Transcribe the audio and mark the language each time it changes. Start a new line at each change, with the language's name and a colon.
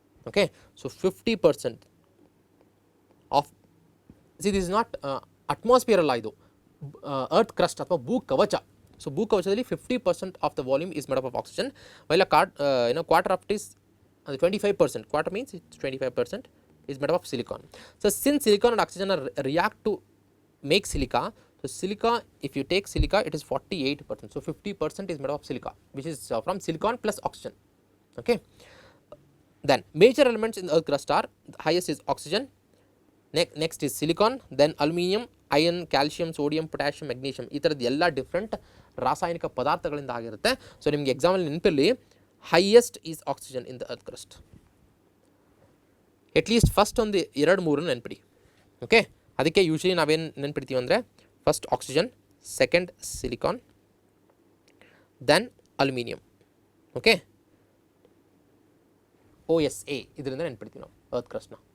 English: okay, so 50% of this is not atmosphere
Kannada: ಅಲ್ಲ, ಇದು earth crust ಅಥವಾ ಭೂ ಕವಚ.
English: So ಭೂ ಕವಚದಲ್ಲಿ 50% of the volume is made up of oxygen, while a quarter of it is 25%. Quarter means it's 25% is made up of silicon. So since silicon and oxygen react to make silica, so silica, if you take silica, it is 48%. So 50% is made up of silica, which is from silicon plus oxygen. Okay. Then major elements in the earth crust are, the highest is oxygen, next is silicon, then aluminium, iron, calcium, sodium, potassium, magnesium.
Kannada: ಈ ಥರದ್ದು ಎಲ್ಲ different ರಾಸಾಯನಿಕ ಪದಾರ್ಥಗಳಿಂದ ಆಗಿರುತ್ತೆ.
English: so
Kannada: ನಿಮಗೆ ಎಕ್ಸಾಮಲ್ಲಿ ನೆನಪಿರಲಿ,
English: highest is oxygen in the earth crust.
Kannada: At least first ಒಂದು 2-3 ನೆನ್ಪಿಡಿ. ಓಕೆ, ಅದಕ್ಕೆ ಯೂಶ್ವಲಿ ನಾವೇನು ನೆನ್ಪಿಡ್ತೀವಿ ಅಂದರೆ first oxygen, second silicon, then aluminium. Okay, OSA ಇದರಿಂದ ನೆನ್ಪಿಡ್ತೀವಿ ನಾವು ಅರ್ತ್ ಕ್ರಸ್ಟ್ನ.